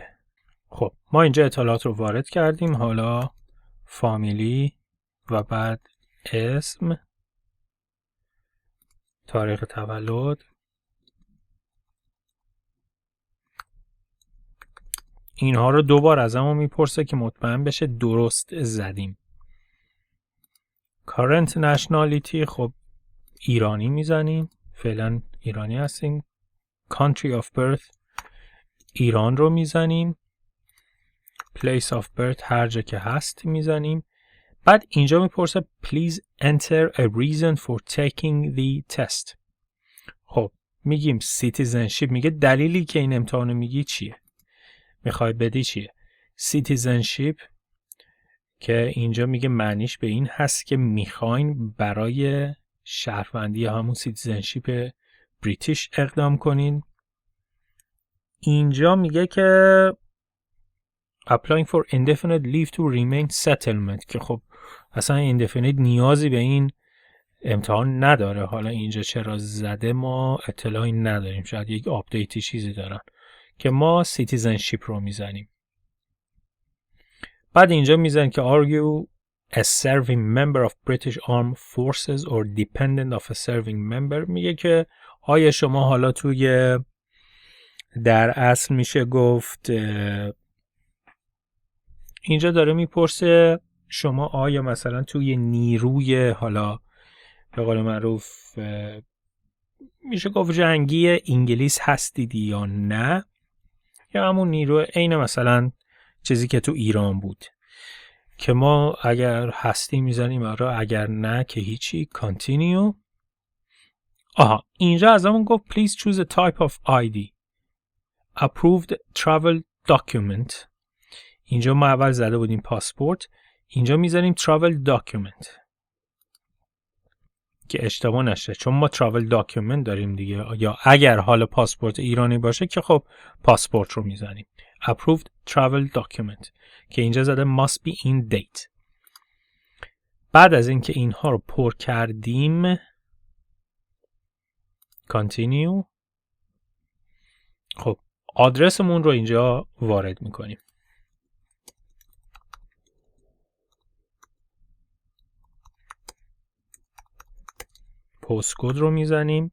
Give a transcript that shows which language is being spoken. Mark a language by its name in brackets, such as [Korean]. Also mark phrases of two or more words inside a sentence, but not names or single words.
[Persian] خب ما اینجا اطلاعات رو وارد کردیم، حالا فامیلی و بعد اسم، تاریخ تولد، اینها رو دوبار از همون میپرسه که مطمئن بشه درست زدیم. [English] current nationality، [Persian] خب ایرانی میزنیم، فعلا ایرانی هستیم. [English] country of birth، [Persian] ایران رو میزنیم. [English] place of birth [Persian] هر جا که هست میزنیم. بعد اینجا میپرسه [English] please enter a reason for taking the test. [Persian] خب میگیم citizenship، میگه دلیلی که این امتحانو میگی چیه، میخوای بدی چیه. citizenship که اینجا میگه معنیش به این هست که میخواین برای شهروندی همون [English] citizenship British [Persian] اقدام کنین. اینجا میگه که [English] applying for indefinite leave to remain settlement، [Persian] که خب اصلا indefinite نیازی به این امتحان نداره. حالا اینجا چرا زده ما اطلاعی نداریم، شاید یک آپدیتی چیزی دارن که ما citizenship رو میزنیم. بعد اینجا میزنیم که [English] are you a serving member [Persian] of British Armed Forces or dependent of a serving member، میگه که آیا شما حالا توی در اصل میشه گفت اینجا داره میپرسه شما آیا مثلا توی نیروی حالا به قول معروف میشه گفت جنگی انگلیس هستید یا نه، یا همون نیروی عین مثلا چیزی که تو ایران بود که ما اگر هستی میزنیم آره، اگر نه که هیچی. continue. اینجا از همون گفت [English] please choose a type of ID approved travel document. [Persian] اینجا ما اول زده بودیم پاسپورت، اینجا میذاریم [English] travel document [Persian] که اشتباه نشه، چون ما [English] travel document [Persian] داریم دیگه. یا اگر حال پاسپورت ایرانی باشه که خب پاسپورت رو میزنیم [English] approved travel document [Persian] که اینجا زده [English] must be in date. [Persian] بعد از اینکه اینها رو پر کردیم continue. خب آدرسمون رو اینجا وارد میکنیم. [English] post code [Persian] رو میزنیم.